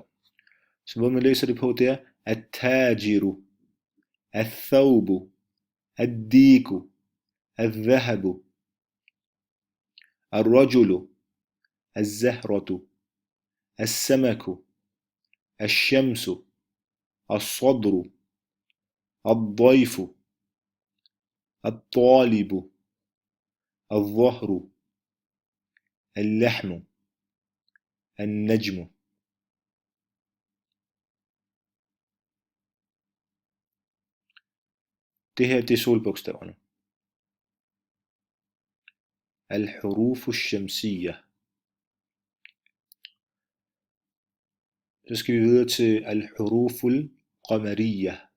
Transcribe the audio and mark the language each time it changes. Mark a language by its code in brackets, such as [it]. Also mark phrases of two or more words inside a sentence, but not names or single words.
[da] Så måden man læser det på, det er [ar] التاجر، الثوب، الديك، الذهب، الرجل، الزهرة، السمك، الشمس، الصدر، الضيف، الطالب, الظهر، اللحم، النجم. [da] Det her, det er solbogstaverne. [ar] الحروف شمسية. [da] Så skal vi videre til [ar] الحروف القمرية.